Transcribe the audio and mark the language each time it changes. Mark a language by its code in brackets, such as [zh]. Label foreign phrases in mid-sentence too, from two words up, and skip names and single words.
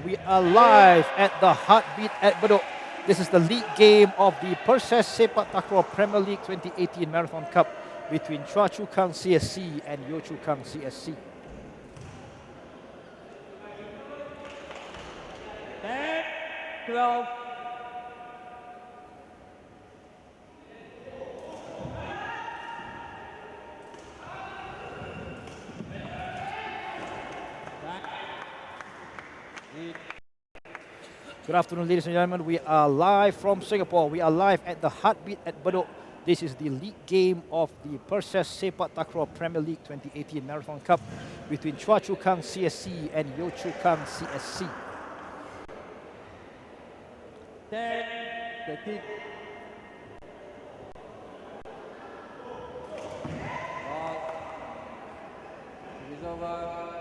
[en] We are live at the Heartbeat at Bedok. This is the league game of the Perses Sepaktakraw Premier League 2018 Marathon Cup between Choa Chu Kang CSC and Yio Chu Kang CSC. 10, 12. Good afternoon, ladies and gentlemen. We are live from Singapore. We are live at the Heartbeat at Bedok. This is the league game of the Perses Sepaktakraw Premier League 2018 Marathon Cup between Choa Chu Kang CSC and Yio Chu Kang CSC. 10, 13. Ball. It is over.